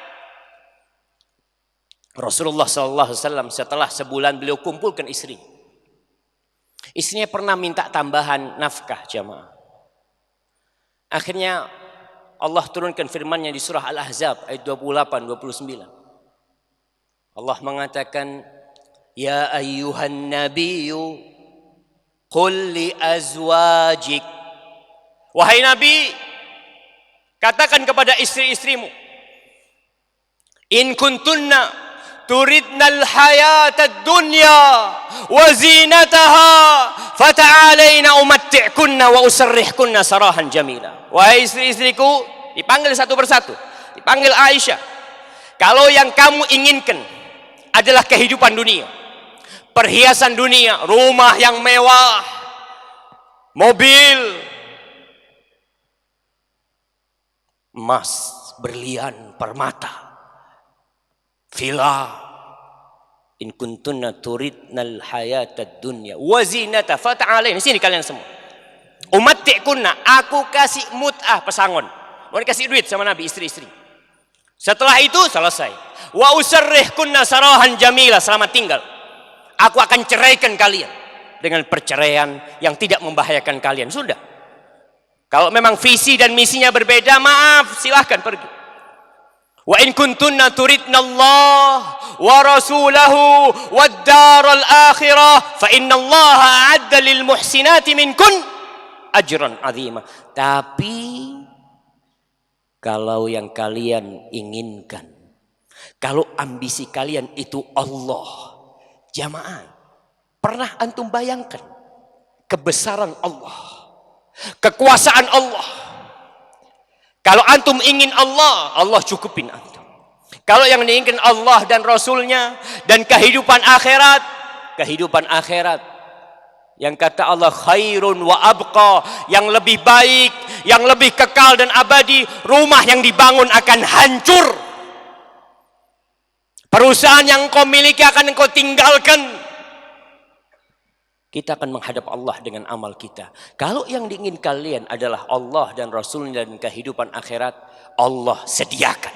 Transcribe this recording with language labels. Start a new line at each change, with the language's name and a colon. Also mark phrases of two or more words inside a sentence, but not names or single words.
Indonesian: Rasulullah SAW setelah sebulan beliau kumpulkan istri. Istrinya pernah minta tambahan nafkah jamaah. Akhirnya Allah turunkan firman-Nya di surah Al-Ahzab ayat 28-29. Allah mengatakan,
Arabic: يا أيها النبي قل لأزواجك.
Indonesian: Wahai Nabi, katakan kepada istri-istrimu,
Arabic: إن كنتن تردن الحياة الدنيا وزينتها فتعالين أمتعكن وأسرحكن سراحا جميلا.
Indonesian: Wahai istri-istriku, dipanggil satu persatu. Dipanggil Aisyah. Kalau yang kamu inginkan adalah kehidupan dunia, perhiasan dunia, rumah yang mewah, mobil, emas, berlian, permata, villa.
Arabic: إن كنتن تردن الحياة الدنيا وزينة فتعالين.
Indonesian: Sini kalian semua. Umatti'kunna, aku kasih mut'ah, pesangon. Mau dikasih duit sama Nabi istri-istri. Setelah itu selesai.
Arabic: وأسرحكن سراحا جميلا,
Indonesian: selamat tinggal. Aku akan ceraikan kalian dengan perceraian yang tidak membahayakan kalian. Sudah. Kalau memang visi dan misinya berbeda, maaf, silahkan pergi.
Arabic: وإن كنتن تردن الله ورسوله والدار الآخرة فإن الله أعد للمحسنات منكن أجرا عظيما.
Indonesian: Tapi kalau yang kalian inginkan, kalau ambisi kalian itu Allah, jamaah, pernah antum bayangkan kebesaran Allah, kekuasaan Allah? Kalau antum ingin Allah, Allah cukupin antum. Kalau yang diinginkan Allah dan Rasulnya dan kehidupan akhirat, yang kata Allah
Arabic: خير وأبقى,
Indonesian: yang lebih baik, yang lebih kekal dan abadi, rumah yang dibangun akan hancur. Perusahaan yang kau miliki akan kau tinggalkan. Kita akan menghadap Allah dengan amal kita. Kalau yang diingin kalian adalah Allah dan Rasulnya dan kehidupan akhirat, Allah sediakan.